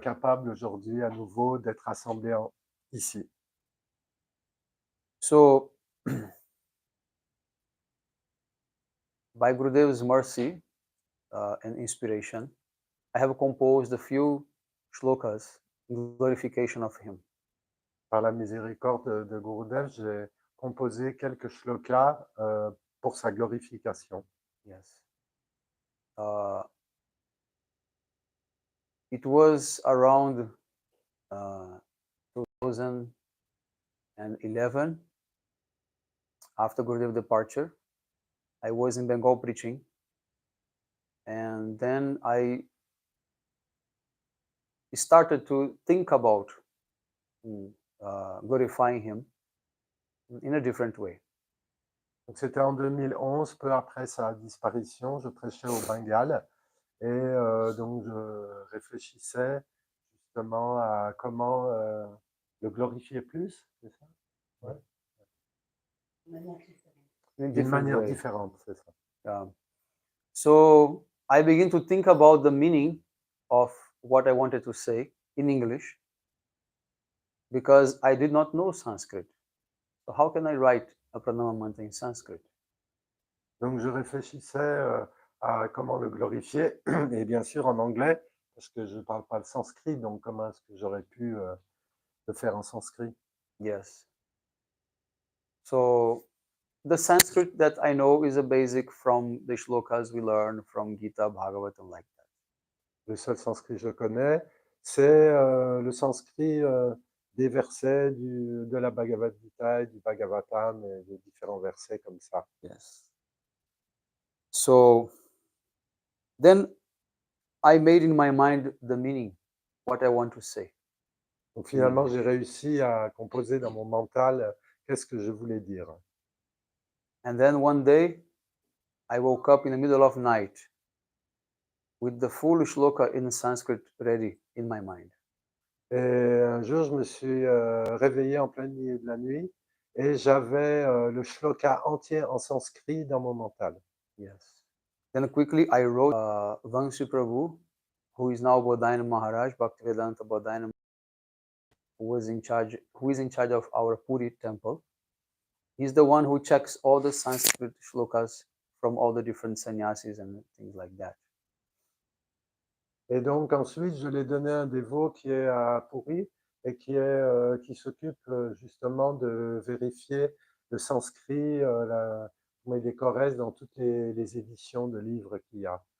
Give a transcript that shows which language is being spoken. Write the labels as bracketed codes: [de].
[fr] capable aujourd'hui à nouveau d'être rassemblés ici. [en] So, by Gurudev's mercy and inspiration, I have composed a few shlokas in glorification of him. [fr] Par la miséricorde de Gurudev, j'ai composé quelques shlokas pour sa glorification. [en] Yes. It was around 2011, after Gurudev's departure. I was in Bengal preaching, and then I started to think about glorifying him in a different way. [fr] Donc c'était en 2011, peu après sa disparition, je prêchais au Bengale et donc je réfléchissais justement à comment le glorifier plus, c'est ça? Ouais. [en] In a [fr] D'une [en] different [fr] manière [en] way. [fr] différente, c'est ça. [en] So I began to think about the meaning of what I wanted to say in English because I did not know Sanskrit. So how can I write a pranama mantra in Sanskrit? [fr] Donc je réfléchissais à comment le glorifier, et bien sûr en anglais, parce que je ne parle pas le sanskrit, donc comment est-ce que j'aurais pu le faire en sanskrit? [en] Yes. So the Sanskrit that I know is a basic from the shlokas we learn from Gita, Bhagavatam, like that. [fr] Le seul sanskrit que je connais, c'est le sanskrit des versets de la Bhagavad Gita et du Bhagavatam et de différents versets comme ça. [en] Yes. So then I made in my mind the meaning, what I want to say. [fr] Donc finalement, j'ai réussi à composer dans mon mental qu'est-ce que je voulais dire. [en] And then one day, I woke up in the middle of night with the full shloka in Sanskrit ready in my mind. [fr] Et un jour, je me suis réveillé en plein milieu de la nuit et j'avais le shloka entier en sanskrit dans mon mental. [en] Yes. Then quickly I wrote Vamsi Prabhu, who is now Bodhayana Maharaj, Bhaktivedanta Bodhayana, who is in charge of our Puri temple. He's the one who checks all the Sanskrit shlokas from all the different sannyasis and things like that. [fr] Et donc ensuite, je l'ai donné à un dévot qui est à Puri et qui s'occupe justement de vérifier le sanskrit, comment il est correct dans toutes les éditions de livres qu'il y a.